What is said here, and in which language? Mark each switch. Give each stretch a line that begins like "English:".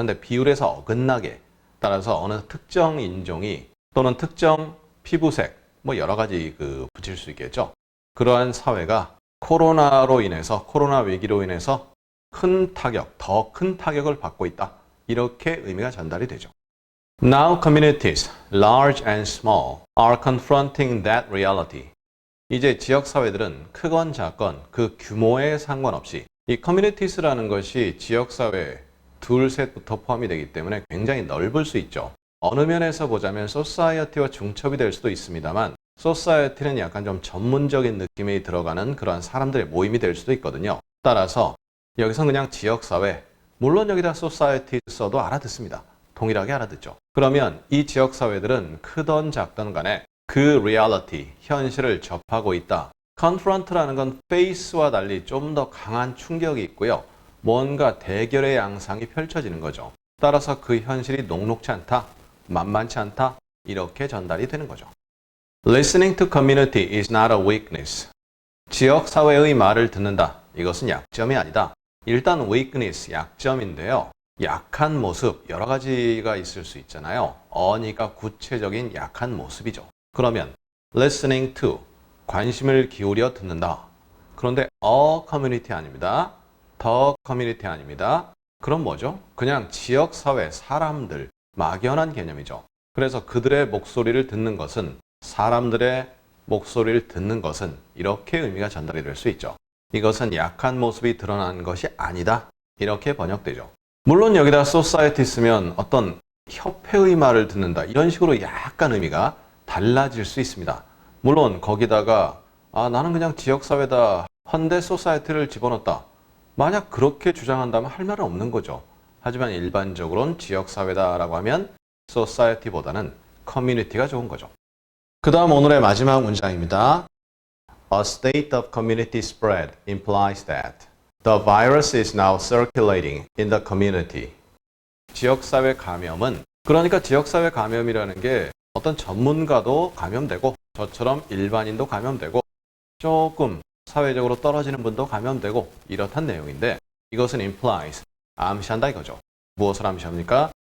Korean: 그런데 비율에서 어긋나게 따라서 어느 특정 인종이 또는 특정 피부색, 여러 가지 붙일 수 있겠죠. 그러한 사회가 코로나로 인해서, 코로나 위기로 인해서 큰 타격, 더 큰 타격을 받고 있다. 이렇게 의미가 전달이 되죠.
English: Now communities, large and small, are confronting that reality.
Korean: 이제 지역사회들은 크건 작건 그 규모에 상관없이 이 communities라는 것이 지역사회 둘, 셋부터 포함이 되기 때문에 굉장히 넓을 수 있죠. 어느 면에서 보자면 society와 중첩이 될 수도 있습니다만 society는 약간 좀 전문적인 느낌이 들어가는 그러한 사람들의 모임이 될 수도 있거든요. 따라서 여기서 그냥 지역사회, 물론 여기다 society 써도 알아듣습니다. 동일하게 알아듣죠. 그러면 이 지역사회들은 크던 작던 간에 그 reality, 현실을 접하고 있다. confront라는 건 face와 달리 좀 더 강한 충격이 있고요. 뭔가 대결의 양상이 펼쳐지는 거죠. 따라서 그 현실이 녹록지 않다, 만만치 않다, 이렇게 전달이 되는 거죠.
English: Listening to community is not a weakness.
Korean: 지역사회의 말을 듣는다. 이것은 약점이 아니다. 일단 weakness, 약점인데요. 약한 모습, 여러 가지가 있을 수 있잖아요. 어니까 구체적인 약한 모습이죠. 그러면 listening to, 관심을 기울여 듣는다. 그런데 a community 아닙니다. 더 커뮤니티 아닙니다. 그럼 뭐죠? 그냥 지역사회, 사람들, 막연한 개념이죠. 그래서 그들의 목소리를 듣는 것은, 사람들의 목소리를 듣는 것은 이렇게 의미가 전달이 될 수 있죠. 이것은 약한 모습이 드러난 것이 아니다. 이렇게 번역되죠. 물론 여기다 society 쓰면 어떤 협회의 말을 듣는다. 이런 식으로 약간 의미가 달라질 수 있습니다. 물론 거기다가 나는 그냥 지역사회다. 헌데 society를 집어넣었다. 만약 그렇게 주장한다면 할 말은 없는 거죠. 하지만 일반적으로는 지역사회다라고 하면 society보다는 community가 좋은 거죠. 그 다음 오늘의 마지막 문장입니다.
English: A state of community spread implies that the virus is now circulating in the community.
Korean: 지역사회 감염은, 그러니까 지역사회 감염이라는 게 어떤 전문가도 감염되고 저처럼 일반인도 감염되고 조금 사회적으로 떨어지는 분도 감염되고 이렇단 내용인데, 이것은 implies, 암시한다 이거죠. 무엇을 암시합니까?